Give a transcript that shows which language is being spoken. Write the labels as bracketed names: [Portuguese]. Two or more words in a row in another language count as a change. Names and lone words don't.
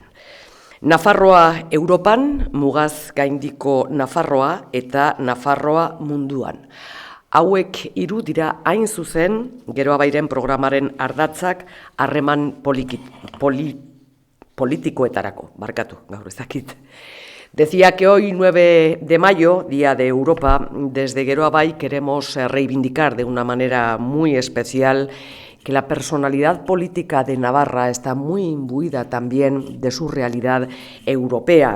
[Basque] Nafarroa Europan, mugaz gaindiko Nafarroa eta Nafarroa munduan. Hauek hiru dira hain zuzen Geroabairen programaren ardatzak harreman politikoetarako, gaur ez dakit. [Spanish] Decía que hoy, 9 de mayo, Día de Europa, desde Geroabai queremos reivindicar de una manera muy especial que la personalidad política de Navarra está muy imbuida también de su realidad europea.